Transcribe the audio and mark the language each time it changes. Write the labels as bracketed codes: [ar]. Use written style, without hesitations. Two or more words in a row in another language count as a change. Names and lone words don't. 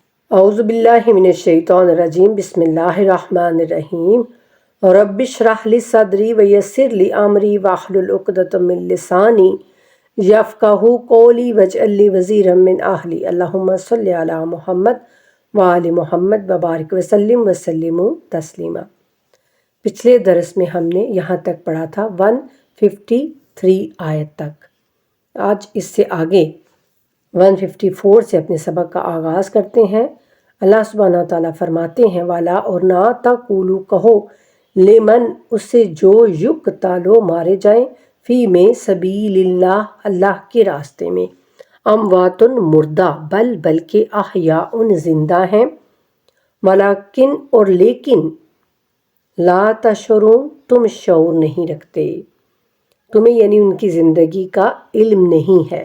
[ar] أعوذ بالله من الشيطان الرجيم بسم الله الرحمن الرحيم رب اشرح لي صدري ويسر لي أمري واحلل عقدة من لساني يفقهوا قولي واجعل لي وزيرا من أهلي اللهم صل على محمد وآل محمد وبارك وسلم وسلم تسليما. [ur] پچھلے درس میں ہم نے یہاں تک پڑھا تھا 153 آیت تک. آج اس سے آگے 154 سے اپنے سبق کا آغاز کرتے ہیں. اللہ سبحانہ تعالیٰ فرماتے ہیں، والا اور نہ تقولوا کہو، لمن اس سے جو یقتلوا مارے جائیں، فی میں سبیل اللہ اللہ کے راستے میں، اموات مردہ بلکہ احیاء زندہ ہیں، ولکن اور لیکن [ar] لا تشعرون [ur] تم شعور نہیں رکھتے، تمہیں یعنی ان کی زندگی کا علم نہیں ہے.